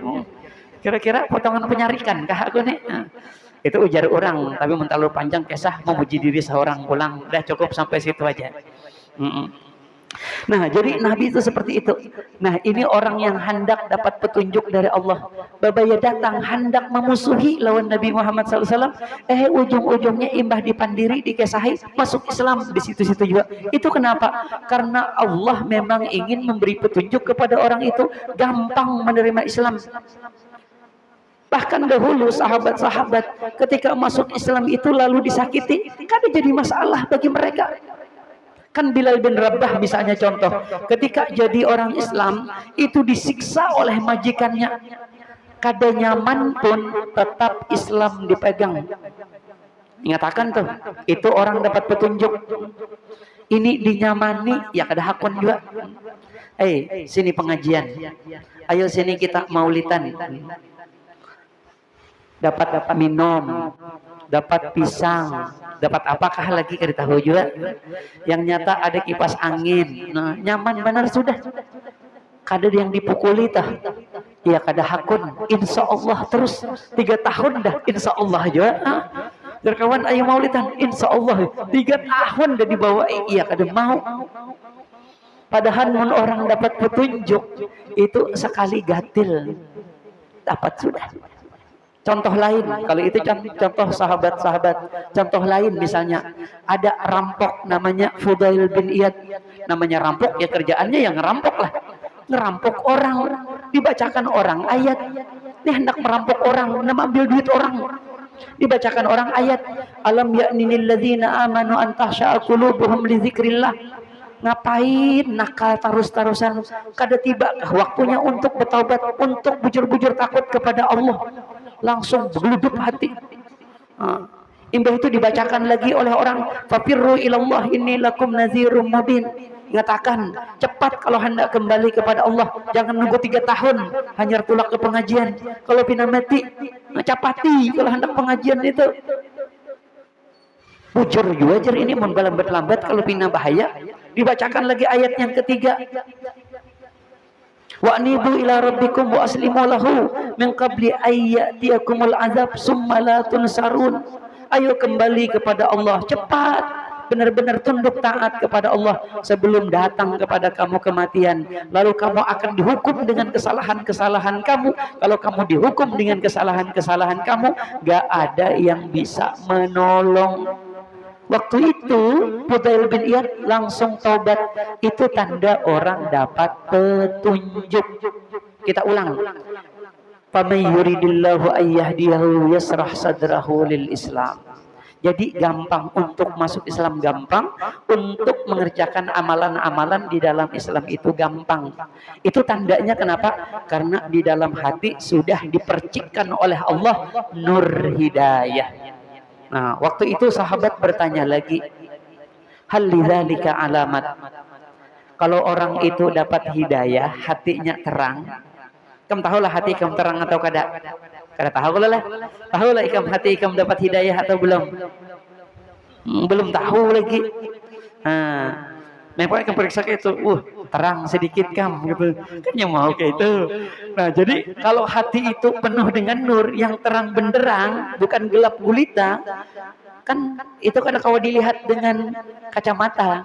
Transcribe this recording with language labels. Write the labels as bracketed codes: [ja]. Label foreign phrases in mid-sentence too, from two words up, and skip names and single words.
[bjn] Kira-kira potongan penyarikan kah aku nih? Itu ujar orang, tapi terlalu panjang kisah memuji diri seorang pulang. [id] Udah cukup sampai situ aja. Nah, jadi Nabi itu seperti itu. Nah, ini orang yang hendak dapat petunjuk dari Allah. [bjn] Babaya datang hendak memusuhi lawan Nabi Muhammad SAW. Ujung-ujungnya imbah dipandiri, dikesahi, [id] masuk Islam di situ-situ juga. Itu kenapa? Karena Allah memang ingin memberi petunjuk kepada orang itu gampang menerima Islam. Bahkan dahulu sahabat-sahabat ketika masuk Islam itu lalu disakiti, kan jadi masalah bagi mereka. Kan Bilal bin Rabah misalnya contoh, ketika jadi orang Islam itu disiksa oleh majikannya. [bjn] Kada nyaman pun tetap Islam dipegang. Ingatakan tuh, itu orang dapat petunjuk. Ini dinyamani, ya kada hakun juga. Sini pengajian. Ayo sini kita maulitan. [id] Dapat minum, dapat pisang, dapat apakah lagi kita tahu juga. Yang nyata ada kipas angin. [bjn] Nah, nyaman benar sudah. Kada yang dipukuli tah. Ya kada hakun. [ar] إن شاء الله [bjn] terus 3 tahun dah. [ar] إن شاء الله [bjn] juga. Berkawan ayo maulidan. [ar] إن شاء الله [bjn] 3 tahun dah dibawa. Iya kada mau. Padahal orang dapat petunjuk itu sekali gatil dapat sudah. [id] Contoh lain, kalau itu contoh sahabat-sahabat. Contoh lain misalnya, ada rampok namanya Fudail bin Iyad. Namanya rampok, ya kerjaannya yang ngerampok lah. Ngerampok orang, dibacakan orang ayat. Ini hendak merampok orang, ambil duit orang. Dibacakan orang ayat. [ar] ألم يأن للذين آمنوا أن تخشع قلوبهم لذكر الله. [bjn] Ngapain nakal terus-terusan? Kada tibakah waktunya untuk bertaubat, untuk bujur-bujur takut kepada Allah? Langsung bergeluduk hati. Imbah itu dibacakan lagi oleh orang, [ar] ففروا إلى الله إني لكم نذير مبين. [id] Mengatakan cepat kalau hendak kembali kepada Allah, jangan nunggu 3 tahun hanya tulak ke pengajian. [bjn] Kalau pina mati capati kalau hendak pengajian itu. Bujur juga ini membalambat-lambat kalau pina bahaya. [id] Dibacakan lagi ayat yang ketiga. [ar] وأنيبوا إلى ربكم وأسلموا له من قبل أن يأتيكم العذاب ثم لا تنصرون. [id] Ayo kembali kepada Allah cepat, benar-benar tunduk taat kepada Allah sebelum datang kepada kamu kematian. Lalu kamu akan dihukum dengan kesalahan-kesalahan kamu. Kalau kamu dihukum dengan kesalahan-kesalahan kamu, gak ada yang bisa menolong. Waktu itu Fudail bin Iyad langsung taubat. Itu tanda orang dapat petunjuk. Kita ulang. [ar] فمن يرد الله أن يهديه يشرح صدره للإسلام. [id] Jadi gampang untuk masuk Islam, gampang untuk mengerjakan amalan-amalan di dalam Islam itu gampang. Itu tandanya kenapa? Karena di dalam hati sudah dipercikkan oleh Allah nur hidayah. Nah, waktu itu sahabat bertanya lagi, [ar] هل لذلك علامة. [id] Kalau orang itu dapat hidayah, hatinya terang. Kamu tahulah hati kamu terang atau kada? [bjn] Kada tahu lah. Tahulah ikam hati ikam dapat hidayah atau belum? [id] Belum tahu lagi. [bjn] Nah, memang ikam periksa itu, terang sedikit kamu gitu. [id] Kan yang mau kayak itu. Nah, jadi kalau hati itu penuh dengan nur yang terang benderang, bukan gelap gulita, kan itu kan kalau dilihat dengan kacamata.